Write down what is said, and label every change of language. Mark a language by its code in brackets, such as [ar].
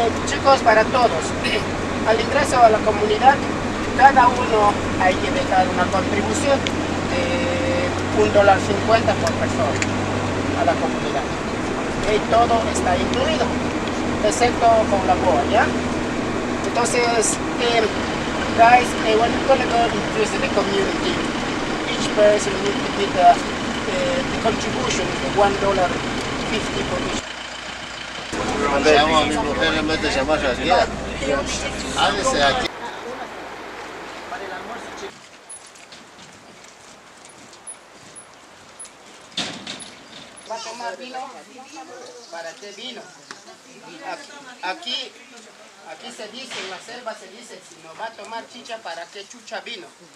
[es] Chicos, para todos, al ingreso a la comunidad, cada uno hay que dejar una contribución de $1.50 por persona a la comunidad. Y todo está incluido, excepto con la boa, ¿ya? [en] Entonces, guys, when you're going to go into the community, each person needs to put the contribution is the $1.50 for each. [es] Llamo a mi mujer en vez de llamar a Diana. Háblese aquí. Para el almuerzo, chicos. ¿Va a tomar vino? ¿Para qué vino? Aquí se dice, en la selva se dice, si no va a tomar chicha, ¿para qué chucha vino?